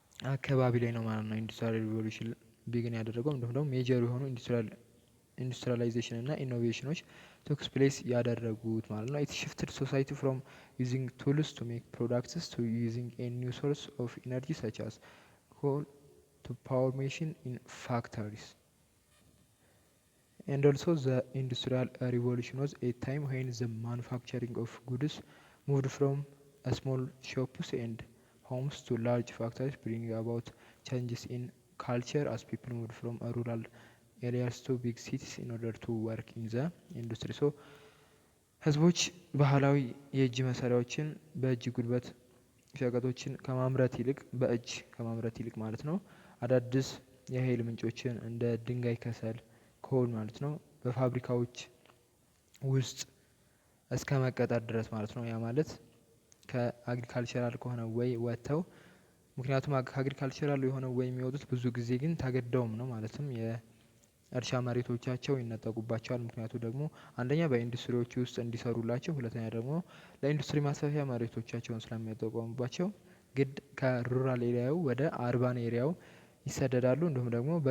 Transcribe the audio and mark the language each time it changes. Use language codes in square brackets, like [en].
[am] አካባቢ ላይ ነው ማለት ነው ኢንዱስትሪያል ሪቮሉሽን ቢግን ያደረገው። እንዲሁም ደግሞ ሜጀር የሆኑ ኢንዱስትሪያላይዜሽን እና ኢኖቬሽኖች ቶክስ ፕሌስ ያደረጉት ማለት ነው። [en] ኢት ሽፍትድ ሶሳይቲ ፍሮም ዩዚንግ ቱልስ ቱ ሜክ ፕሮዳክትስ ቱ ዩዚንግ ኤ ኒው ሶርስ ኦፍ ኢነርጂ ሰች አስ ኮል to power machine in factories. And also the industrial revolution was a time when the manufacturing of goods moved from small shops and homes to large factories, bringing about changes in culture as people moved from rural areas to big cities in order to work in the industry. [am] So ህዝቦች ባህላዊ የእጅ መሳሪያዎችን በእጅ ጉልበት ሸቀጦችን ከማምረት ይልቅ በእጅ ከማምረት ይልቅ ማለት ነው አዳዲስ የኃይል ምንጮችን እንደ ድንጋይ፣ ከሰል፣ ኮል ማለት ነው በፋብሪካዎች ውስጥ እስከ መቀጠር ድረስ ማለት ነው። ያ ማለት ከአግሪካልቸራል ከሆነ ወይ ወጥተው፣ ምክንያቱም ከአግሪካልቸራል የሆነ ወይ የሚወጡት ብዙ ጊዜ ግን ተገደውም ነው ማለትም የእርሻ መሬቶቻቸው ይነጠቁባቸዋል። ምክንያቱ ደግሞ አንደኛ በኢንዱስትሪዎች ውስጥ እንዲሰሩላቸው፣ ሁለተኛ ደግሞ ለኢንዱስትሪ ማስፋፊያ መሬቶቻቸውን ስለሚጠቀሙባቸው ግድ ከሩራል ኤሪያው ወደ አርባን ኤሪያው ይሰደዳሉ። እንዲሁም ደግሞ